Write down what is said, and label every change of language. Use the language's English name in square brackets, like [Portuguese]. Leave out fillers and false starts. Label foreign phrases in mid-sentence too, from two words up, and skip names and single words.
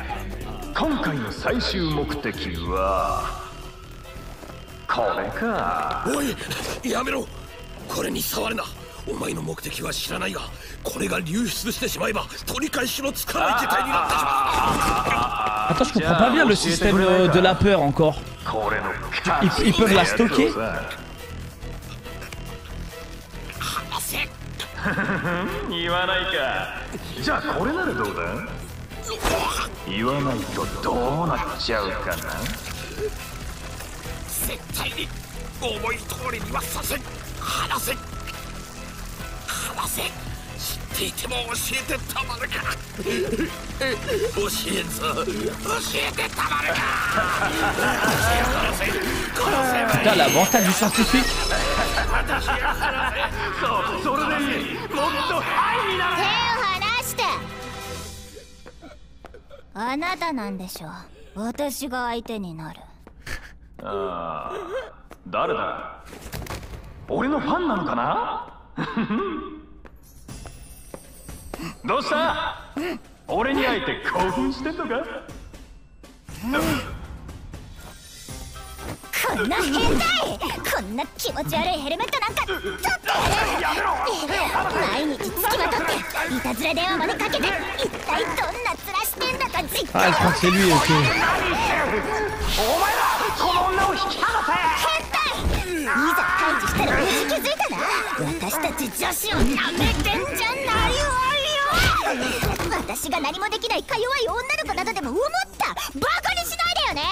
[Japanese] 今回の最終目的はこれか。おい、やめろ。これに触るな。お前の目的は知らないが、これが流出してしまえば取り返しのつかない事態になってしまう。 [French] Attends, je comprends pas bien le système de la peur encore. Ils peuvent la stocker. [Japanese] 言わないか。じゃあこれならどうだ。言わないとどうなっちゃうかな。絶対に思い通りにはさせん。話せ。話せ。知っていても教えてたまるか。教えんぞ。教えてたまるか。殺せ。殺せ。 [French] Putain, la mentale du scientifique. [Japanese] そう、それでいい。もっとハイになる。手を離して。あなたなんでしょう。私が相手になる。ああ、誰だ。俺のファンなのかな。どうした。俺に会えて興奮してんのか。こんな変態、こんな気持ち悪いヘルメットなんか取ってやる。毎日つきまとっていたずら電話までかけて、一体どんな面してんだか実 [French] Ah, elle croit que c'est lui, ok. [Japanese] お前らこの女を引き離せ。変態、いざ退治したら無事気づいたな。私たち女子をなめてんじゃないわよ。私が何もできないか弱い女の子などでも思った。バカにしないでよね。